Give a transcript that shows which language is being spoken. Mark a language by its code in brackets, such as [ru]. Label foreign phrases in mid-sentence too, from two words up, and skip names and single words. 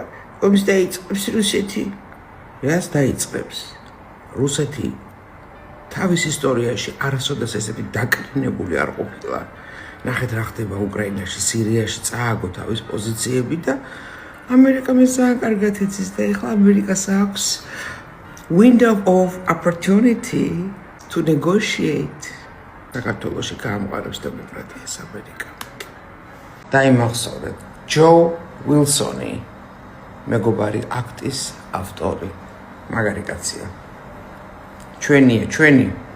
[ka] ომს დაიწყებს რუსეთი. რას დაიწყებს? რუსეთი თავის ისტორიაში არასოდეს ესეთი დაკნინებული არ ყოფილა. ნახეთ რა ხდება უკრაინაში, სირიაში, წააგო თავის პოზიციები და ამერიკამ ეს ძალიან კარგად იცის და ეხლა ამერიკას აქვს [en] window of opportunity to negotiate. [ka] საქართველოში გაამყარებს დემოკრატიას ამერიკა. დაიმახსოვრეთ, ჯო ვილსონი, მეგობარი აქტის ავტორი, მაგარი კაცია. ჩვენი